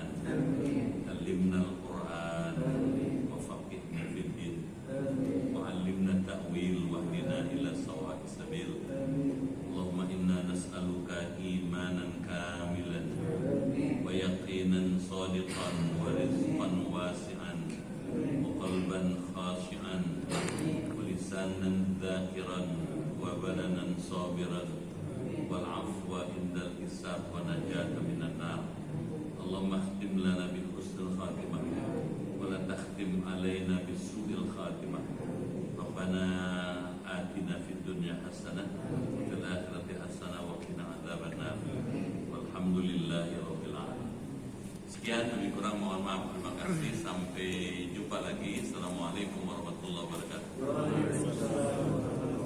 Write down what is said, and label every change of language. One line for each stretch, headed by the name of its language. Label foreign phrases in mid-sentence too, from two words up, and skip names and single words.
Arabic: علمنا القرآن وفقهنا في الدين وعلمنا التأويل واهدنا إلى سواء السبيل. اللهم إنا نسألك إيمانا كاملا ويقينا صادقا ورزقا واسعا وقلبا خاشعا ولسانا ذاكرا وبدنا صابرا والعفو عند الحساب والنجاة من النار. اللهم اختم لنا بحسن الخاتمة ولا تختم علينا بسوء الخاتمة. ربنا آتنا في الدنيا حسنة وفي الآخرة حسنة وقنا عذاب النار. والحمد لله رب العالمين.
Indonesian: Sekian, lebih kurang mohon maaf. Terima kasih. Sampai jumpa lagi.
Arabic: السلام عليكم ورحمة الله وبركاته.